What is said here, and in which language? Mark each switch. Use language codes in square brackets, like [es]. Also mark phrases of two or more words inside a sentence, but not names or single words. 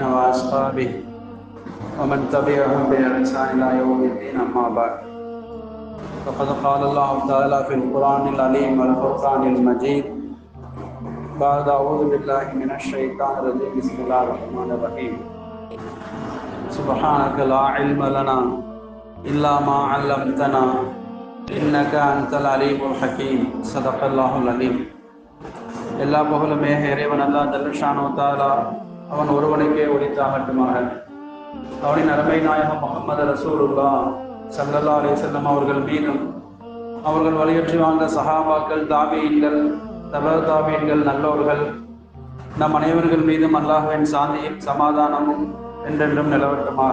[ar] وأصحابه ومن تبعهم بإحسان إلى يوم الدين أما بعد فقد قال الله تعالى في القرآن العليم والفرقان المجيد بعد أعوذ بالله من الشيطان الرجيم بسم الله الرحمن الرحيم سبحانك لا علم لنا إلا ما علمتنا إنك أنت العليم الحكيم صدق الله العليم. [ta] எல்லா புகழுமே இறைவன் அல்லாஹ் [ar] جل شأنه تعالى [ta] அவன் ஒருவனுக்கே உரித்தாகட்டுமாக. அவனின் அருமை நாயகம் முஹம்மது [ar] رسول الله صلى الله عليه وسلم [ta] அவர்கள் மீதும் அவர்கள் வழியற்றி வாழ்ந்த சஹாபாக்கள், தாபீன்கள், தபஅ தாபீன்கள், நல்லோர்கள் நம் அனைவர்கள் மீதும் அல்லாஹ்வின் சாந்தியும் சமாதானமும் என்றென்றும் நிலவட்டுமாக.